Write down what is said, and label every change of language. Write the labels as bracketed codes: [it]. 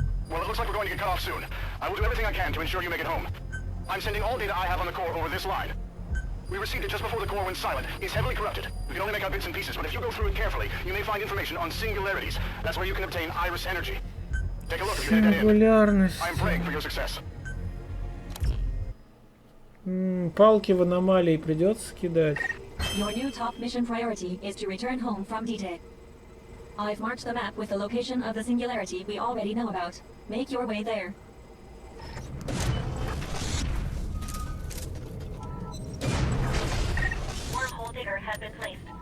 [en] Well, it looks like we're going to get cut off soon. I will do everything I can to ensure you make it home. I'm sending all data I have on the Corps over this line. We received it just before the Corps went silent. It's heavily corrupted. We can only make out bits and pieces, but if you go through it carefully, you may find information on singularities. That's where you can obtain iris energy. Take a look if you hit that in. I'm praying for your success. [ru] Палки в аномалии придется кидать. [en] Your new top mission priority is to return home from DT. I've marked the map with the location of the singularity we already know about. Make your way there. Wormhole digger has been placed.